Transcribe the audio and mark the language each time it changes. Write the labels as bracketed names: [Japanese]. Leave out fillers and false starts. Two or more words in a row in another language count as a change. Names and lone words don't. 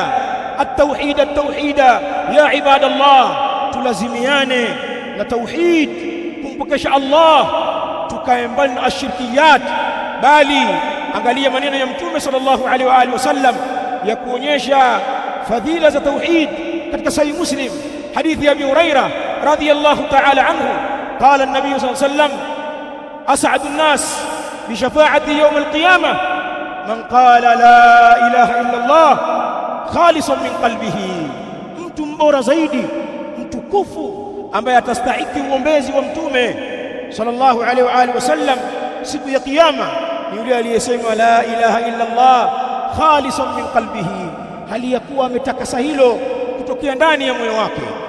[Arabic] التوحيد التوحيد يا عباد الله, [Swahili] tulazimiane na tauhid, kumpokesha Allah, tukae mbali na ashirkiyat. Bali angalia maneno ya Mtume [Arabic] صلى الله عليه وعلى آله وسلم [Swahili] ya kuonyesha fadhila za tauhid katika Sahih Muslim, hadithi ya [Arabic] أبي هريرة رضي الله تعالى عنه قال النبي صلى الله عليه وسلم أسعد الناس بشفاعة يوم القيامة من قال لا إله إلا الله خالصا من قلبه, [Swahili] mtu mbora zaidi, mtukufu ambaye atastahiki uombezi wa Mtume [Arabic] صلى الله عليه وعلى آله وسلم [Swahili] siku ya kiyama ni yule aliyesema [Arabic] لا إله إلا الله خالصا من قلبه, [Swahili] hali ya kuwa ametakasa hilo kutokea ndani ya moyo wake.